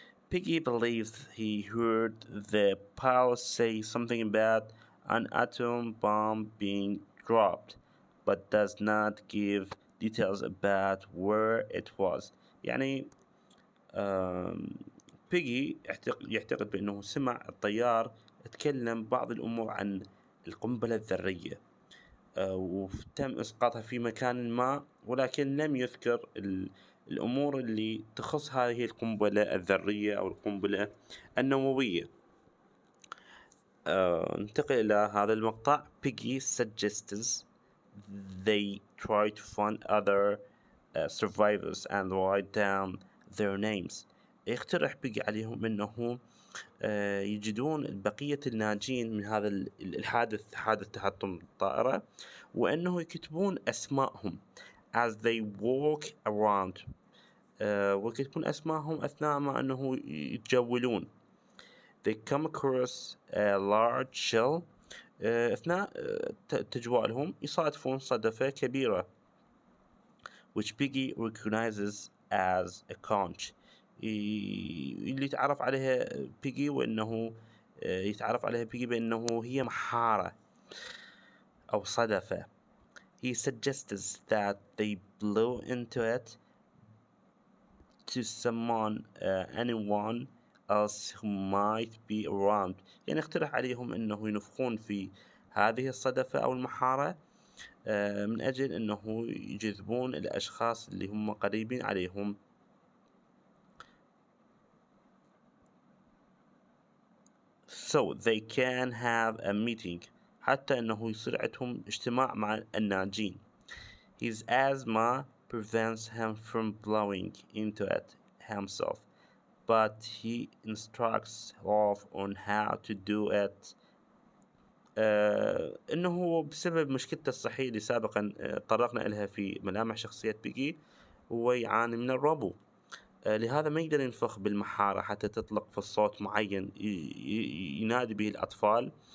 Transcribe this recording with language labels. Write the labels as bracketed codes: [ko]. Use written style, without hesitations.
[en] Piggy believes he heard the pilot say something about an atom bomb being dropped, but does not give details about where it was. [ar] يعني بيجي يعتقد بأنه سمع الطيار يتكلم بعض الأمور عن القنبلة الذرية، وتم إسقاطها في مكان ما، ولكن لم يذكر الأمور اللي تخص هذه القنبلة الذرية أو القنبلة النووية. ننتقل إلى هذا المقطع. [en] Piggy suggests they try to find other survivors and write down their names. [ar] يقترح بيجي عليهم أنه يجدون بقية الناجين من هذا الحادث، حادث تحطم الطائرة، وأنه يكتبون أسمائهم [en] as they walk around، [ar] ويكتبون أسمائهم أثناء ما أنه يتجولون. [en] They come across a large shell، [ar] أثناء تجوالهم يصادفون صدفة كبيرة [en] which Piggy recognizes as a conch، [ar] اللي يتعرف عليها بيجي وأنه يتعرف عليها بيجي بأنه هي محارة أو صدفة. [en] He suggests that they blow into it to someone anyone else who might be around. [ar] يعني اقترح عليهم انه ينفخون في هذه الصدفة او المحارة من اجل انه يجذبون الاشخاص اللي هم قريبين عليهم. [en] so they can have a meeting، [ar] حتى انه يصير عندهم اجتماع مع الناجين. [en] His asthma prevents him from blowing into it himself, but he instructs Rolf on how to do it. [ar] إنه بسبب مشكلته الصحية اللي سابقا تطرقنا إلها في ملامح شخصية بيجي، هو يعاني من الربو. لهذا ما يقدر ينفخ بالمحارة حتى تطلق في الصوت معين ينادي به الأطفال.